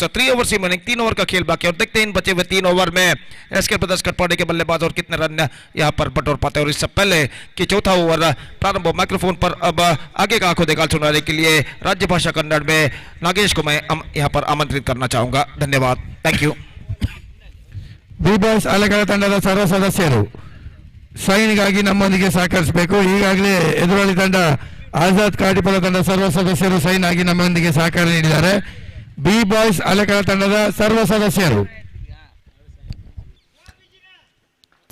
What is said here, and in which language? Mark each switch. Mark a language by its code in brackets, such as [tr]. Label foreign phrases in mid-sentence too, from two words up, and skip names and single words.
[hi] 3 ओवर से मिनिंग 3 ओवर का खेल बाकी और देखते हैं इन बचे हुए 3 ओवर में एसके ब्रदर्स कटपाड़ी के बल्लेबाज और कितने रन यहां पर बटोर पाते हैं। और इससे पहले कि चौथा ओवर प्रारंभ हो माइक्रोफोन पर अब आगे का आंखों देखा सुनाने के लिए राज्य भाषा कन्नड़ में नागेश को मैं यहां पर आमंत्रित करना चाहूंगा। धन्यवाद, [en] thank you. [kn] ಬಿ ಬಾಯ್ಸ್ ಅಲೆಗಳ ತಂಡದ ಸರ್ವ ಸದಸ್ಯರು ಸೈನ್ಗಾಗಿ ನಮ್ಮೊಂದಿಗೆ ಸಹಕರಿಸಬೇಕು. ಈಗಾಗಲೇ ಎದುರಾಳಿ ತಂಡ ಆಜಾದ್ ಕಾಟಿಪಲ ತಂಡ ಸರ್ವ ಸದಸ್ಯರು ಸೈನ್ ಆಗಿ ನಮ್ಮೊಂದಿಗೆ ಸಹಕಾರ ನೀಡಿದ್ದಾರೆ. ಬಿ ಬಾಯ್ಸ್ ಅಲೆಗಳ ತಂಡದ ಸರ್ವ ಸದಸ್ಯರು